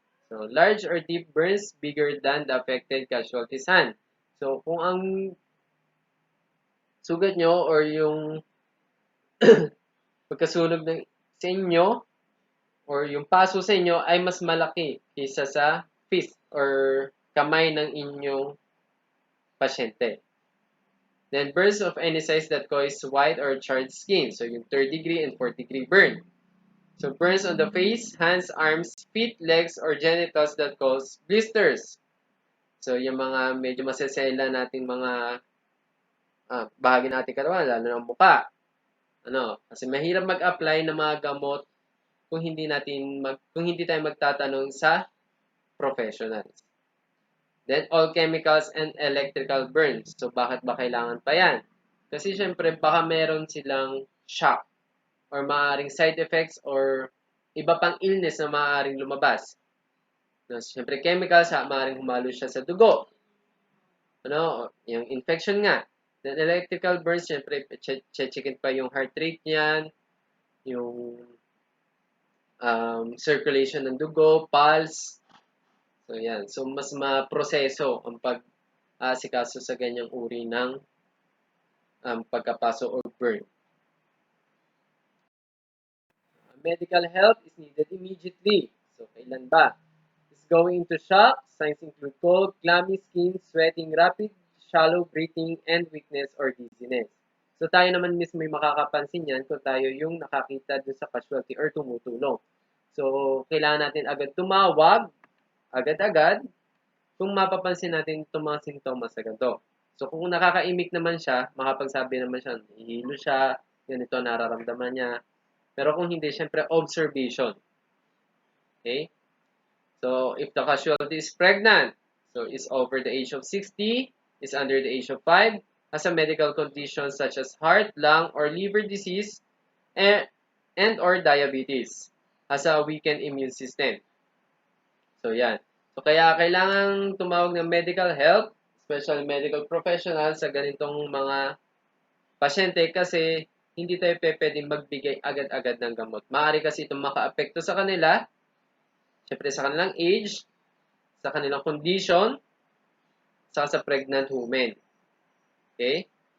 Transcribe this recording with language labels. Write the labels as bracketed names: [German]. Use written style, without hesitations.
[English] So, large or deep burns bigger than the affected casualty's hand. [Filipino] So, kung ang sugat nyo or yung pagkasunog sa inyo or yung paso sa inyo ay mas malaki kaysa sa fist or kamay ng inyong pasyente. [English] Then, burns of any size that cause white or charred skin. So, yung 3rd-degree and 4th-degree burn. So, burns on the face, hands, arms, feet, legs, or genitals that cause blisters. [Filipino] So, yung mga medyo masesela nating mga bahagi natin katawan, lalo ng muka. Kasi mahirap mag-apply ng mga gamot kung hindi tayo magtatanong sa professionals. [English] Then, all chemicals and electrical burns. [Filipino] So, bakit ba kailangan pa yan? Kasi, syempre, baka meron silang shock or maaaring side effects or iba pang illness na maaaring lumabas. Syempre, chemicals, maaaring humalo siya sa dugo. Yung infection nga. Then, electrical burns, syempre, checkin pa yung heart rate niyan, yung circulation ng dugo, pulse. So, yan. So, mas maproseso ang pag-asikaso sa ganyang uri ng pagkapaso or burn. [English] Medical help is needed immediately. [Filipino] So, kailan ba? [English] Is going into shock. Signs include cold, clammy skin, sweating, rapid, shallow breathing, and weakness or dizziness. [Filipino] So, tayo naman mismo may makakapansin yan kung tayo yung nakakita dun sa casualty or tumutulong. So, kailangan natin agad tumawag, agad-agad, kung mapapansin natin itong mga sintomas sa ganito. So, kung nakakaimik naman siya, makapagsabi naman siya, hihilo siya, ganito nararamdaman niya. Pero kung hindi, syempre, observation. Okay? [English] So, if the casualty is pregnant, so is over the age of 60, is under the age of 5, has a medical condition such as heart, lung, or liver disease, and or diabetes, has a weakened immune system. [Filipino] So, yan. So, kaya kailangan tumawag ng [English] medical help, especially medical professional [Filipino] sa ganitong mga pasyente kasi hindi tayo pwedeng magbigay agad-agad ng gamot. Maaari kasi itong maka-apekto sa kanila, syempre sa kanilang age, sa kanilang condition, sa pregnant women. Okay?